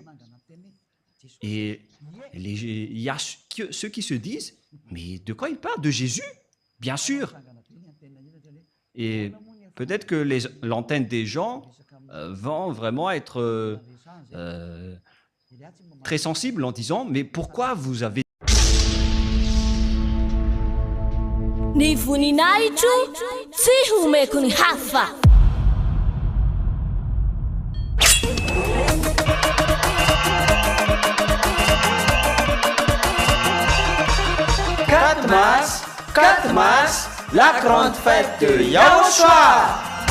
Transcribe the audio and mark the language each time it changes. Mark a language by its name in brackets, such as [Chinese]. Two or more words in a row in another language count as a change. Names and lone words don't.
[French] Et il y a ceux qui se disent, mais de quoi il parle? De Jésus? Bien sûr. Et peut-être que l'antenne des gens vont vraiment être très sensible en disant, mais pourquoi vous avez... [Malagasy] Ny voninahitro tsy homeko ny hafa. [French] Quatre mars, la grande fête de Yahushua.